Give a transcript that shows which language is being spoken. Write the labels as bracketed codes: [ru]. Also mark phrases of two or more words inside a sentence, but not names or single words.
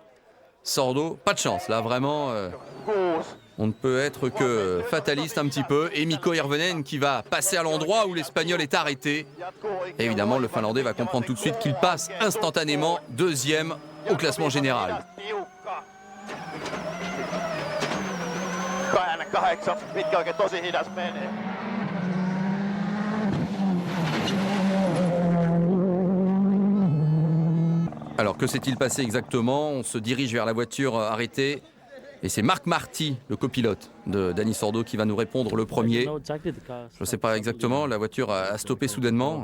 [fr] Sordo, pas de chance, là, vraiment. On ne peut être que fataliste un petit peu. Et Mikko Hirvonen qui va passer à l'endroit où l'Espagnol est arrêté. Et évidemment, le Finlandais va comprendre tout de suite qu'il passe instantanément deuxième au classement général. [fi] 8, mitkä oikein tosi hidas menee. [fr] Alors, que s'est-il passé exactement? On se dirige vers la voiture arrêtée. Et c'est Marc Marty, le copilote de Dani Sordo, qui va nous répondre le premier. Je ne sais pas exactement, la voiture a stoppé soudainement.